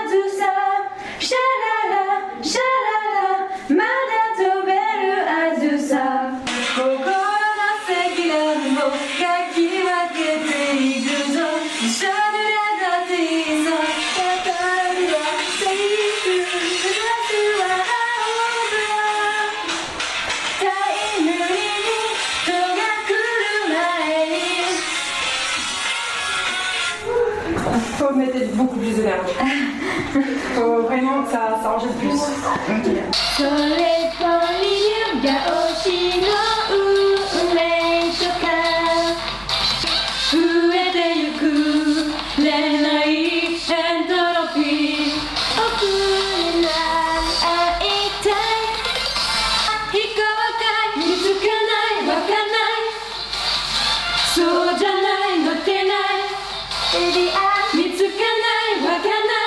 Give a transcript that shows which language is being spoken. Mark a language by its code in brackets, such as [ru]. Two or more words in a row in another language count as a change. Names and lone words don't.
[ja] ずさシャララシャララまだ飛べるはずさ心の積乱雲かき分けていくぞ一緒にだっていいさ語るはセリフ目指すは青空タイムリミットが来る前に [fr] Faut mettre beaucoup plus d'énergie. Faut vraiment que ça en jette plus. Ok. [ja] それっぽい優雅推しの運命とか増えてゆく恋愛エントロピー奥になり会いたい非公開見つかないわかんないそうじゃないのってない見つかないわかんない